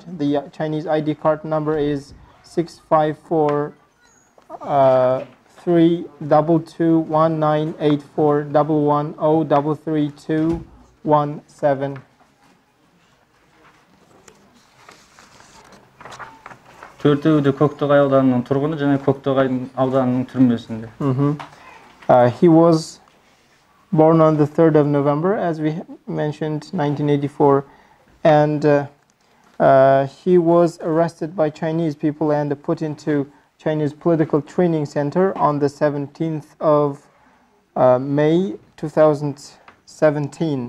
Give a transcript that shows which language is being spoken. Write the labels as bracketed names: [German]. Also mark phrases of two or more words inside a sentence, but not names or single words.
[English] The Chinese ID card number is 654 322198411033217. [Kazakh] Төртеуі де Көктоғай ауданының тұрғыны және Көктоғай ауданының түрмесінде. [English] He was born on the 3rd of November, as we mentioned, 1984, and he was arrested by Chinese people and put into Chinese political training center on the 17th of May 2017.